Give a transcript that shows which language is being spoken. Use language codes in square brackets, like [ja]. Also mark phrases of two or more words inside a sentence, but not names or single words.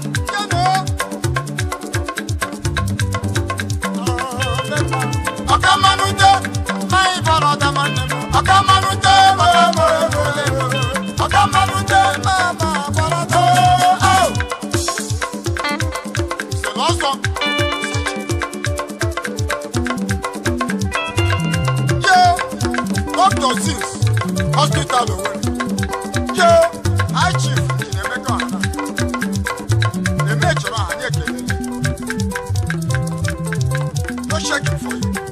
[ig] Kene. [en] Ọkamanute, my brother, man. Ọkamanute, my brother. Ọkamanute, my brother. Oh. It's the last song. Yo, Doctor Sins, Hospital Owerri. Yo, High Chief, Chinemeka Ọha. [ig] Eme chọrọ ha, anyị ekele gị. [en] No shaking for you.